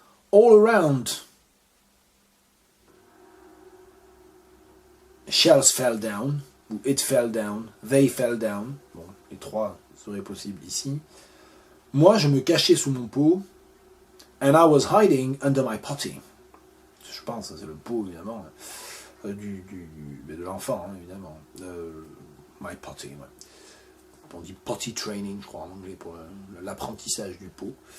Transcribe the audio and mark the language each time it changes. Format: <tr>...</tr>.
<en>All around shells fell down, ou it fell down, they fell down.</en> <fr>Bon, les trois seraient possibles ici. Moi, je me cachais sous mon pot,</fr> <en>and I was hiding under my potty.</en> <fr>Je pense, c'est le pot, évidemment, de l'enfant, hein, évidemment. My potty, ouais. On dit potty training, je crois, en anglais, pour l'apprentissage du pot.</fr>